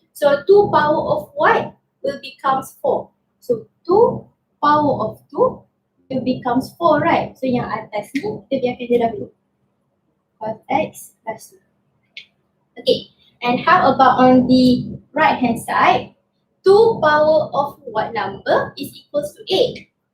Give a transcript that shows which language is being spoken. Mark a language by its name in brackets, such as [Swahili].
[English] So 2 power of what will becomes 4. So 2 power of 2 it becomes 4, right? [Malay] So yang atas ni kita biarkan dia dahulu. [English] Cos x plus 2. Okay, and how about on the right hand side? 2 power of what number is equals to 8?